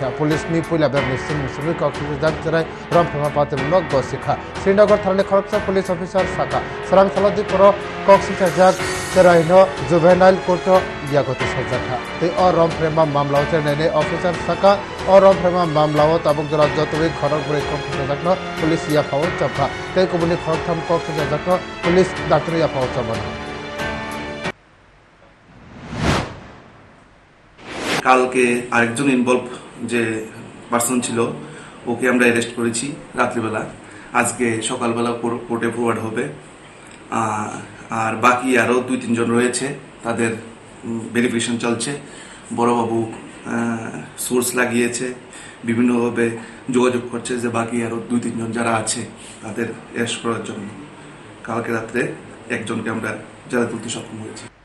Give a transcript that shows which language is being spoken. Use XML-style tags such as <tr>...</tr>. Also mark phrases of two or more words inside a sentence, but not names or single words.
<brx>पुलिसनि पुइला बेरनि सिमुसुमि कक्सेलजाक चराय रमफ्रेमा पातिमुनो गसिखा श्रीनगर थानानि खरकसा</brx> <en>police officer</en> <brx>साका सरां सालदि परो कक्सेलजाक चरायनो</brx> <en>juvenile court</en> <brx>यागोते सजाखा तै अ रमफ्रेमा मामलाओ चेरनायनि अफिसार साका अ रमफ्रेमा मामलाओ ताबुक जला जतुबै खरक बुरै कक्सेलजाकनो पुलिस या फाव चपा तै कुमुनि खरकथाम कक्सेलजाकनो</brx> <en>police doctor</en> <brx>या फाव चबानो</brx> <bn>কালকে আরেকজন ইনভলভ যে পার্সন ছিল ওকে আমরা অ্যারেস্ট করেছি রাত্রিবেলা আজকে সকালবেলা কোর্টে ফরওয়ার্ড হবে আর বাকি আরো 2-3 জন রয়েছে তাদের ভেরিফিকেশন চলছে বড়বাবু সোর্স লাগিয়েছে বিভিন্নভাবে যোগাযোগ করছে যে বাকি আরো 2-3 জন যারা আছে তাদের অ্যারেস্ট করার জন্য কালকে রাতে একজনকে আমরা জেলে তুলতে সক্ষম হয়েছি।</bn>